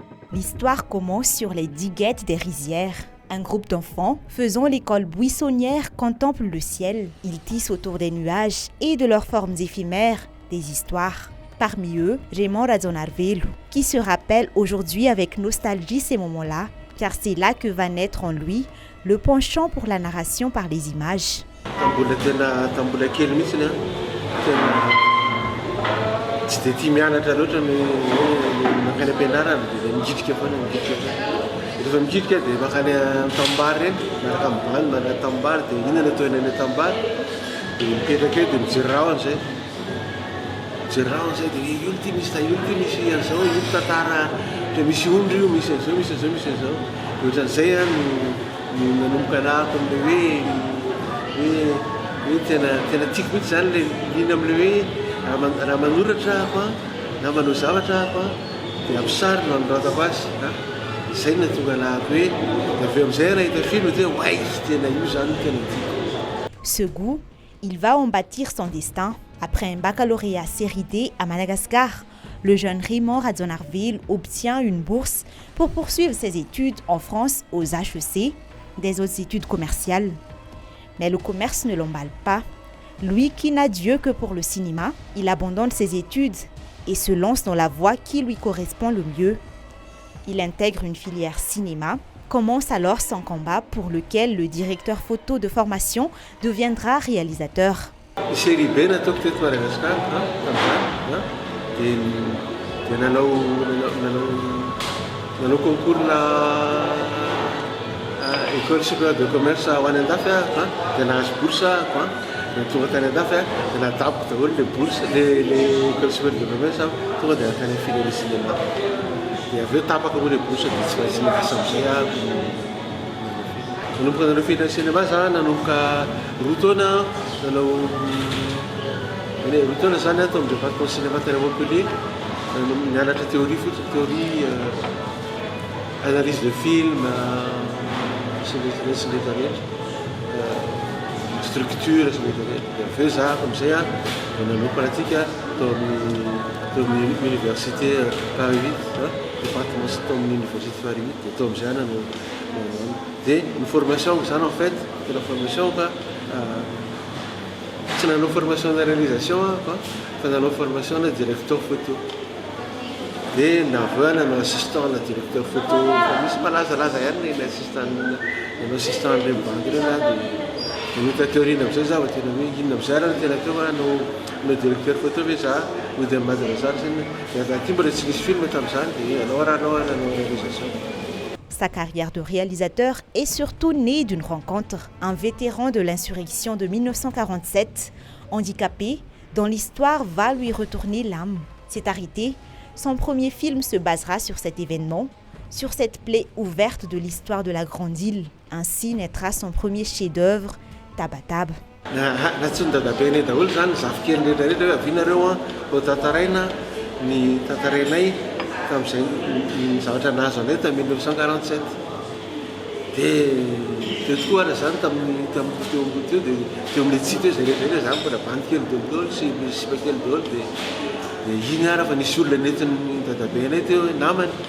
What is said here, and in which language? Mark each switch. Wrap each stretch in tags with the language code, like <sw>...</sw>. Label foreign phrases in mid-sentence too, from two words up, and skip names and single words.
<fr>L'histoire commence sur les diguettes des rizières. Un groupe d'enfants faisant l'école buissonnière contemple le ciel. Ils tissent autour des nuages et de leurs formes éphémères des histoires. Parmi eux, Raymond Radzonarvelu, qui se rappelle aujourd'hui avec nostalgie ces moments-là, car c'est là que va naître en lui le penchant pour la narration par les images.</fr> <mg>Rehefa mikitrika dia makany tambary reny miaraka amin'ny bany manana tambary dia inona no ataonay ilay tambary dia mipetraka eo dia mijery rahona zay dia io ty misy an'izao io tantara ohatra misy ondry io misy an'izao dia ohatran'izay no nanomboka anahako amin'ilay hoe tena tiako mihitsy zany ilay lina amin'ilay hoe raha manoratra ahako na manao zavatra ahako dia amin'ny sary no anoratako azy.</mg> <fr>Ce goût, il va en bâtir son destin. Après un baccalauréat série D à Madagascar, le jeune Raymond Radzonarvelu obtient une bourse pour poursuivre ses études en France aux HEC, des hautes études commerciales. Mais le commerce ne l'emballe pas. Lui qui n'a Dieu que pour le cinéma, il abandonne ses études et se lance dans la voie qui lui correspond le mieux. Il intègre une filière cinéma, commence alors son combat pour lequel le directeur photo de formation deviendra réalisateur.</fr> <mg>Série B nataoko teto Madagasikara dia nanao concours</mg> <fr>école supérieure de commerce</fr> <mg>ho any Andafy dia nahazo bourse ahako tonga tany Andafy dia nadaboko daholo le bourse le école supérieure de commerce tonga dia nakany</mg> <fr>filière cinéma.</fr> <mg>Dia avy eo tapaka moa le bourse dia tsy maintsy miasa amin'izay ahako nanomboka nanao</mg> <fr>filière cinéma</fr> <mg>za nanomboka roa taona zany atao amin'ny</mg> <fr>département cinéma</fr> <mg>tany Montpellier nianatra théorie fotsiny</mg> <fr>théorie analyse de film</fr> <mg>sy le rehetra structure sy le rehetra dia avy eo za amin'izay dia nanao pratique tao amin'ny université Paris 8 département tao amin'ny université Paris 8 dia tao amin'izay nanao dia ny formation zany</mg> <fr>en fait</fr> <mg>tena formation ka tsy nanao</mg> <fr>formation de réalisation</fr> <mg>fa nanao formation na</mg> <fr>directeur photo</fr> <mg>dia naveo nanao assistant na</mg> <fr>directeur photo</fr> <mg>misy malazalaza ihany ny assistant le banque reny dia nota théorie amin'izay za tena hoe inona amin'izay raha tena teo no</mg> <fr>directeur photo</fr> <mg>ve za no dia Madagasikara zany ty mbola tsy nisy film tamin'izany dia nanao réalisation.</mg> <fr>Sa carrière de réalisateur est surtout née d'une rencontre. Un vétéran de l'insurrection de 1947, handicapé, dont l'histoire va lui retourner l'âme. C'est arrêté. Son premier film se basera sur cet événement, sur cette plaie ouverte de l'histoire de la Grande Île. Ainsi naîtra son premier chef-d'œuvre, Tabataba.</fr> <mg>Natsony dadabenay daholo zany zafikely rehetrarehetra hoe avinareo ho tantaraina ny tantarainay tamin'izay ny zavatra nahazo anay tamin'ny 1947 dia tokoa ara zany teo amin'ny tsika eo zay rehetrarehetra zany mbola bandikely daholo sy sipakely daholo dia iny ara fa nisy olona nentin'ny dadabe anay teo hoe namany</mg>